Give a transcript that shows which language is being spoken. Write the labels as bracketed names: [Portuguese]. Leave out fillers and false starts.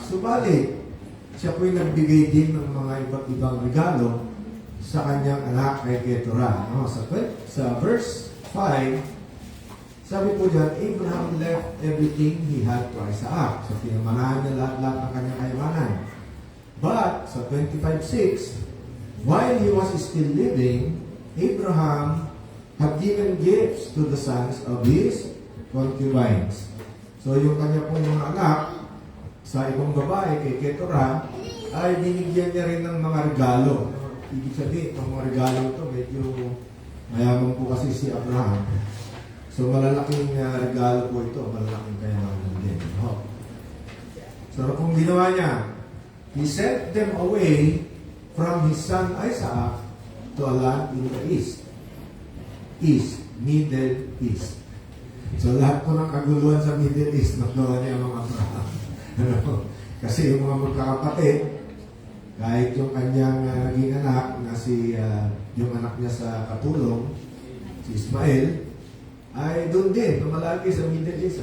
[Filipino] Subalit, siya po'y nagbigay din ng mga iba't ibang regalo sa kanyang anak kay Keturah. Sa verse 5, sabi po dyan, [English] Abraham left everything he had to Isaac. [Filipino] So, pinamanahan niya lahat ng kanyang kayamanan. [English] But, sa 25:6, while he was still living, Abraham had given gifts to the sons of his concubines. [Filipino] So, yung kanya pong mga anak sa ibang babae kay Keturah, ay binigyan niya rin ng mga regalo. Ibig sabihin, itong mga regalo ito, medyo mayaman po kasi si Abraham. So, malalaking regalo po ito, malalaking kayamanan din. So, ano pong ginawa niya? [English] He sent them away from his son Isaac to a land in the east. Middle East. [Filipino] So, lahat po ng kaguluhan sa Middle East, nagawa niya mga Abraham. Kasi yung mga magkakapatid, Kahit yung kanyang naging anak na yung anak niya sa katulong, si Ismael, ay doon din, lumalaki sa Middle East.